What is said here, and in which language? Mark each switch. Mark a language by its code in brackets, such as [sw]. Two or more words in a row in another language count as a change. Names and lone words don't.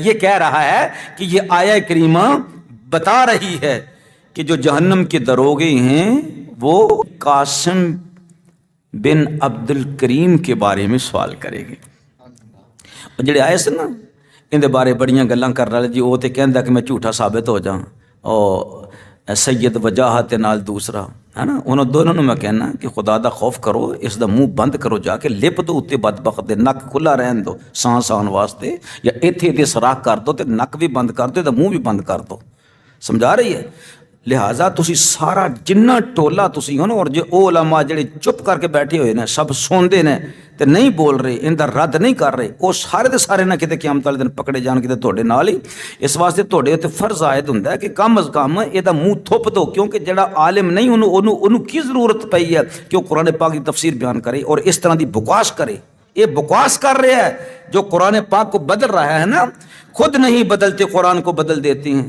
[ur] یہ کہہ رہا ہے کہ یہ آیہ کریمہ بتا رہی ہے کہ جو جہنم کے دروغے ہیں وہ قاسم بن عبد الکریم کے بارے میں سوال کرے گے۔ [pa] جڑے آئے سن نا ان دے بارے بڑیاں گلاں کر رہے جی، وہ تے کہندا کہ میں جھوٹا ثابت ہو جاؤں، اور سید وجاہت نال دوسرا ہے نا، انہوں دونوں میں کہنا کہ خدا دا خوف کرو، اس دا منہ بند کرو، جا کے لپ دو اتنے بدبخت دے، نک کھلا رہن دو سانس آن واسطے، یا ایتھے تے سراخ کر دو تے نک بھی بند کر دو تے منہ بھی بند کر دو۔ [ur] سمجھا رہی ہے؟ [pa] لہٰذا تسی سارا جنہ ٹولا تسی ہو نا، اور جو علماء جڑے چپ کر کے بیٹھے ہوئے نے سب سوندے نے تے نہیں بول رہے، ان دا رد نہیں کر رہے، وہ سارے دے سارے نہ کتے قیامت والے دن پکڑے جان کتے تہاڈے نال ہی۔ اس واسطے تہاڈے تے فرض عائد ہوندا ہے کہ کم از کم یہ منہ تھوپ دو، کیونکہ جڑا عالم نہیں انہوں کی ضرورت پئی ہے کہ [ur] وہ قرآن پاک کی تفسیر بیان کرے [pa] اور اس طرح دی بکواس کرے۔ [ur] یہ بکواس کر رہے ہے جو قرآن پاک کو بدل رہا ہے نا، خود نہیں بدلتے قرآن کو بدل دیتے ہیں۔